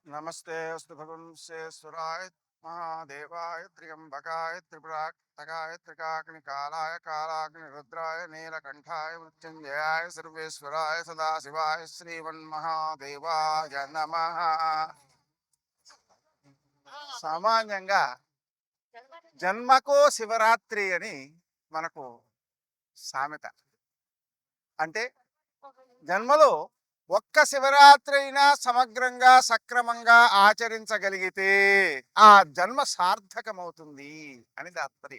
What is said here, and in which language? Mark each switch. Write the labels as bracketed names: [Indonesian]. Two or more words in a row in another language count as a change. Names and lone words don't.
[Sanskrit] नमस्ते अस्तु भगवन्श्वेश्वराय महादेवाय त्र्यंबकाय त्रिपुरातकाय त्रिकाग्निकालाय कालाग्निरुद्राय नीलकंठाय मृत्युंजयाय सर्वेश्वराय सदाशिवाय श्रीमन्महादेवाय नमः। [Telugu] సామాన్యంగా జన్మకో శివరాత్రి అని మనకు సామెత. అంటే జన్మలో ఒక్క శివరాత్రి అయినా సమగ్రంగా సక్రమంగా ఆచరించగలిగితే ఆ జన్మ సార్థకమవుతుంది అని తాత్పర్యం.